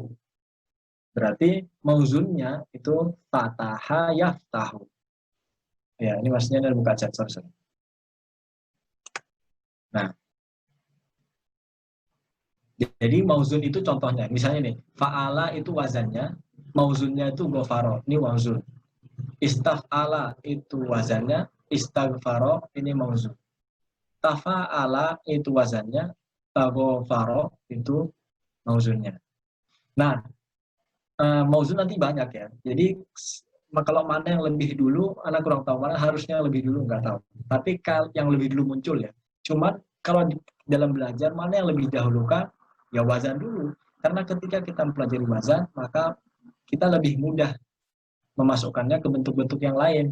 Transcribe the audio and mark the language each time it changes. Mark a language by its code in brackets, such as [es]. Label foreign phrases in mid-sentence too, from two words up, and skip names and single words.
[id] Berarti mauzunnya itu [ar] فتح يفتح. [id] Ya, ini maksudnya dari buka chat, sorry. Nah, jadi mauzun itu contohnya. Misalnya nih, fa'ala itu wazannya, mauzunnya itu gofaro, ini mauzun. Istaf'ala itu wazannya, istaghfaro, ini mauzun. Tafa'ala itu wazannya, tagofaro itu mauzunnya. Nah, mauzun nanti banyak ya. Jadi kalau mana yang lebih dulu, anak kurang tahu, mana harusnya lebih dulu nggak tahu. Tapi yang lebih dulu muncul ya. Cuman kalau dalam belajar mana yang lebih dahulu kan, ya wazan dulu. Karena ketika kita mempelajari wazan, maka kita lebih mudah memasukkannya ke bentuk-bentuk yang lain.